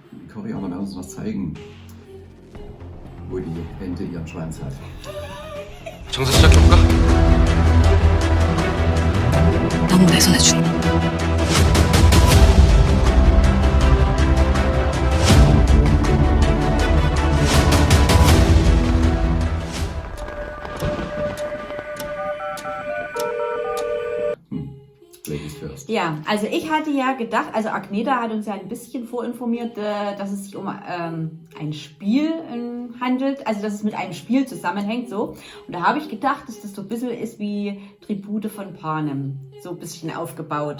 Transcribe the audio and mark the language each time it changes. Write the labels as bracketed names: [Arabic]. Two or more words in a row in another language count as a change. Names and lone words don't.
[German] Koreaner werden uns noch zeigen, wo die Ente ihren Schwanz hat. [Korean] 정사 시작해볼까? 너무 내 손에 준. [English] Ladies first. [German] Ja, also ich hatte ja gedacht, also Agneta hat uns ja ein bisschen vorinformiert, dass es sich um ein Spiel handelt, also dass es mit einem Spiel zusammenhängt, so. Und da habe ich gedacht, dass das so ein bisschen ist wie Tribute von Panem, so ein bisschen aufgebaut.